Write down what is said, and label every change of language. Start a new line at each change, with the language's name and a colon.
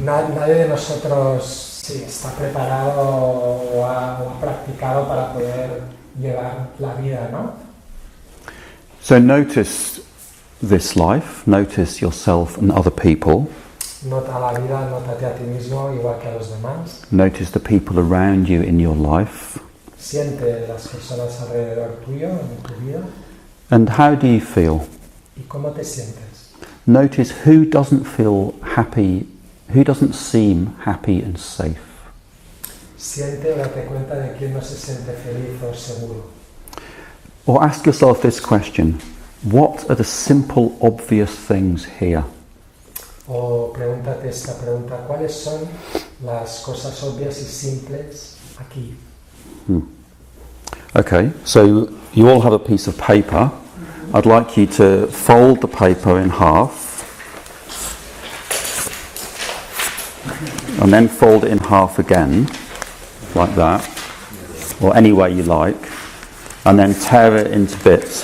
Spanish: Nadie de nosotros sí está preparado o ha practicado para poder llevar la vida, ¿no?
English: So notice this life, notice yourself and other people.
Spanish: Nota la vida, nótate a ti mismo igual que a los demás.
English: Notice the people around you in your life.
Spanish: Siente las personas alrededor tuyo en tu vida.
English: And how do you feel?
Spanish: ¿Y cómo te sientes?
English: Notice who doesn't feel happy, who doesn't seem happy and safe.
Spanish: Siente o date cuenta de quién no se siente feliz o seguro.
English: Or ask yourself this question: what are the simple, obvious things here?
Spanish: O pregúntate esta pregunta: ¿cuáles son las cosas obvias y simples aquí?
English: Okay, so you all have a piece of paper. I'd like you to fold the paper in half and then fold it in half again, like that, or any way you like, and then tear it into bits.